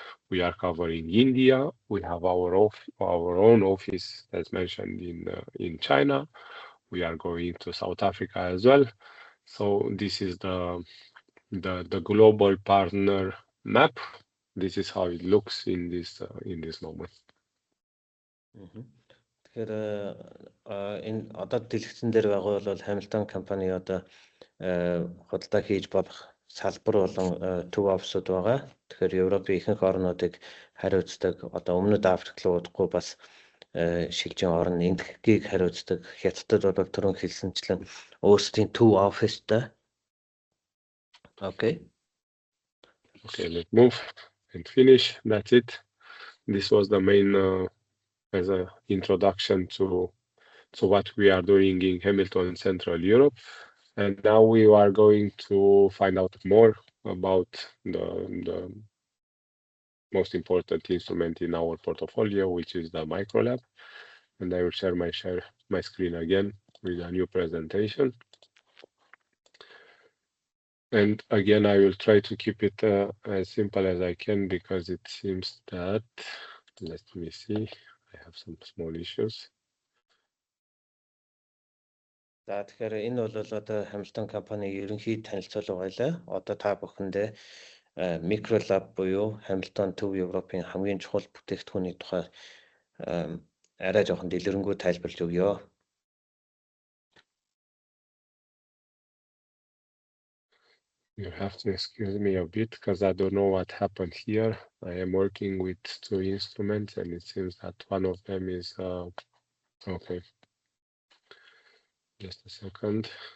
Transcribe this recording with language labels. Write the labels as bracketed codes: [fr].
[en] We are covering India. We have our own office, as mentioned, in China. We are going to South Africa as well. So this is the global partner map. This is how it looks in this moment. [mn] Тэгэхээр энэ одоо дэлгэцэн дээр байгаа бол Hamilton компани одоо худалдаа хийж болох салбар болон төв офсууд байгаа. Тэгэхээр Европын ихэнх орнуудыг хариуцдаг. Одоо өмнөд Африк руу удахгүй бас шилжин орн энэтхгийг хариуцдаг. Хятадд бол түрүүн хэлсэнчлэн өөрсдийн төв офистай. [en] Okay. Okay, let's move and finish. That's it. This was the main as an introduction to what we are doing in Hamilton and Central Europe. And now we are going to find out more about the most important instrument in our portfolio, which is the Microlab. And I will share my screen again with a new presentation. And again, I will try to keep it as simple as I can because it seems that, let me see, I have some small issues. [mn] За тэгэхээр энэ бол одоо Hamilton компани ерөнхий танилцуулга байлаа. Одоо та бүхэндээ Microlab буюу Hamilton Төв Европын хамгийн чухал бүтээгдэхүүний тухай арай жоохон дэлгэрэнгүй тайлбарлаж өгье. [en] You have to excuse me a bit because I don't know what happened here. I am working with two instruments and it seems that one of them is okay. Just a second.